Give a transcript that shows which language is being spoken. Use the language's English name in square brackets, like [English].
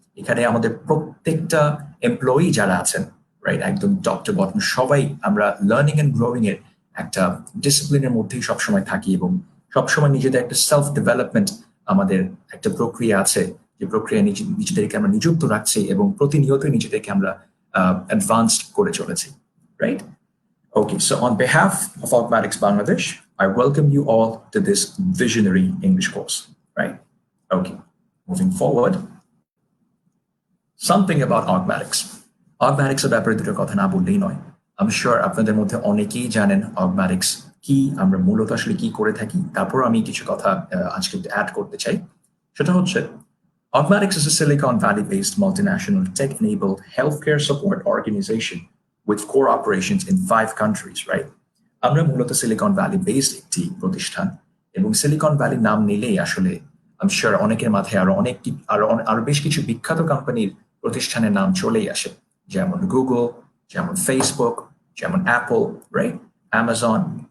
[Bangla] এখানে আমাদের প্রত্যেকটা এমপ্লয়ি যারা আছেন, রাইট, একদম টপ টু বটম সবাই আমরা লার্নিং অ্যান্ড গ্রোয়িং এর একটা ডিসিপ্লিনের মধ্যেই সবসময় থাকি, এবং সবসময় নিজেদের একটা সেলফ ডেভেলপমেন্ট আমাদের একটা প্রক্রিয়া আছে, যে প্রক্রিয়া নিজেদেরকে আমরা নিযুক্ত রাখছি, এবং প্রতিনিয়তই নিজেদেরকে আমরা অ্যাডভান্সড করে চলেছি, right? [English] Okay, so on behalf of Augmatics Bangladesh, I welcome you all to this visionary English course, right? Okay, moving forward, something about Augmatics. [Bangla] Augmatics এর ব্যাপারে দুটো কথা না বললেই নয়। আমি শিওর আপনাদের মধ্যে অনেকেই জানেন Augmatics কি, আমরা মূলত আসলে কি করে থাকি। তারপর আমি কিছু কথা আজকে অ্যাড করতে চাই। সেটা হচ্ছে, [English] Augmatics is a Silicon Valley-based multinational tech-enabled healthcare support organization with core operations in 5 countries, right? [Bangla] আমরা মূলত সিলিকন ভ্যালি বেসড একটি প্রতিষ্ঠান, এবং সিলিকন ভ্যালি নাম নিলেই আসলে আমি শিওর অনেকের মাথায় আরো বেশ কিছু বিখ্যাত কোম্পানির প্রতিষ্ঠানের নাম চলেই আসে, যেমন গুগল, যেমন ফেসবুক, যেমন অ্যাপল, রাইট, অ্যামাজন।